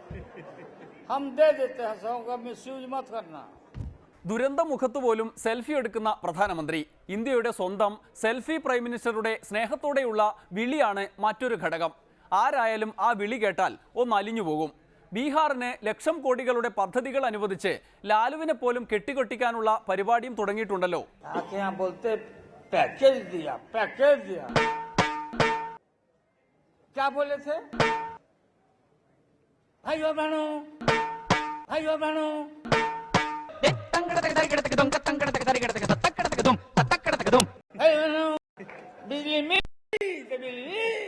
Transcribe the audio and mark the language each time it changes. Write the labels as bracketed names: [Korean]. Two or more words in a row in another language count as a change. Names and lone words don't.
[Hindi] हम दे देते हैं, सब का मिसयूज मत करना. [Malayalam] ദുരന്ത മുഖത്ത് പോലും സെൽഫി എടുക്കുന്ന പ്രധാനമന്ത്രി. ഇന്ത്യയുടെ സ്വന്തം സെൽഫി പ്രൈം മിനിസ്റ്ററുടെ സ്നേഹത്തോടെയുള്ള വിളിയാണ് മറ്റൊരു ഘടകം. ആരായാലും ആ വിളി കേട്ടാൽ ഒന്ന് അലിഞ്ഞു പോകും. ബീഹാറിന് ലക്ഷം കോടികളുടെ പദ്ധതികൾ അനുവദിച്ച് ലാലുവിനെ പോലും കെട്ടിക്കൊട്ടിക്കാനുള്ള പരിപാടിയും തുടങ്ങിയിട്ടുണ്ടല്ലോ. [Hindi] पैकेज दिया, पैकेज दिया. क्या बोले थे? भाइयों बहनों बिजली बिजली.